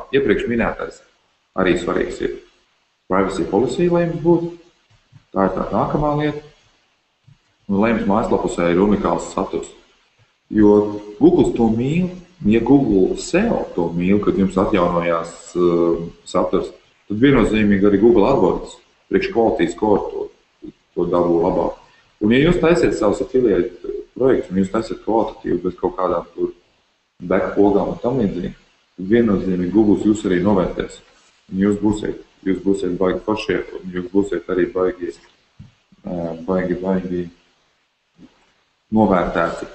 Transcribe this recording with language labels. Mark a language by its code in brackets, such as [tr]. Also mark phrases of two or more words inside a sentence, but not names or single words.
[lv] Iepriekš minētais arī svarīgs ir [en] privacy policy, [lv] lai jums būtu. Tā ir tā nākamā lieta. Un lai jums mājaslapusē ir unikāls saturs. Jo Google to mīl, ja Google SEO to mīl, kad jums atjaunojās saturs, tad viennozīmīgi arī Google AdWords priekš [en] quality score [lv] to dabū labāk. Un ja jūs taisiet savus affiliate projektus, un jūs taisiet kvalitatīvi bez kaut kādām tur backpogām un tam līdzīgi, tad viennozīmīgi Google jūs arī novērtēs. Un jūs būsiet baigi foršie, un jūs būsiet arī baigi novērtēti.